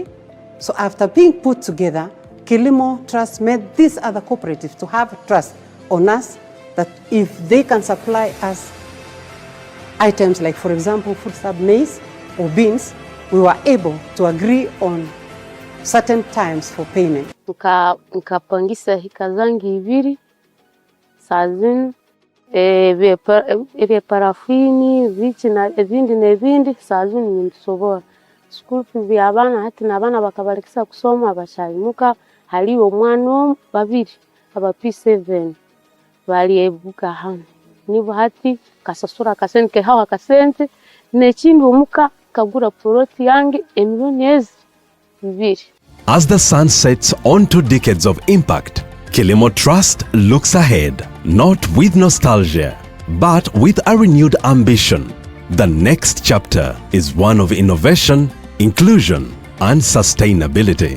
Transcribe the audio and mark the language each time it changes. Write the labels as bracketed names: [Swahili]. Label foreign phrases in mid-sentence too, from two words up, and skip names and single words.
[English] So after being put together, Kilimo Trust made these other cooperatives to have trust on us that if they can supply us items like, for example, foodstuff maize or beans, we were able to agree on certain times for payment. [Chiga] Nkapangisa hika zangi ibiri sazini ebe parafini vichi na ebindi sazini nsobora [English] school fees [Chiga] y'abana hati n'abana bakabarekisa kusoma bashayimuka haliwo mwana babiri aba P7 bali ebuka hano nibo hati kasasura kasente hawa kasente n'ekindi omuka kagura proti yange emiliyoni bibiri. [English] As the sun sets onto decades of impact, Kilimo Trust looks ahead, not with nostalgia, but with a renewed ambition. The next chapter is one of innovation, inclusion, and sustainability.